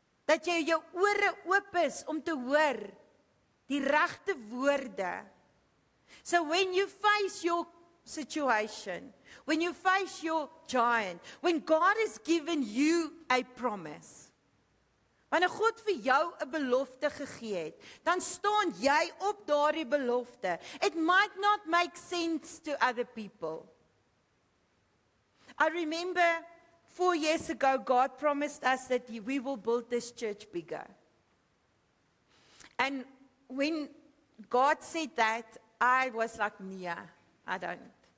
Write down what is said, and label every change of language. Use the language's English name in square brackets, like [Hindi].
[Afrikaans] Dat jy jou ore oop is om te hoor die regte woorde. [English] So when you face your situation, when you face your giant, when God has given you a promise, [Afrikaans] Wanneer God vir jou 'n belofte gegee het, dan staan jy op daardie belofte. [English] It might not make sense to other people. I remember 4 years ago, God promised us that we will build this church bigger. And when God said that, I was like, nee, I don't.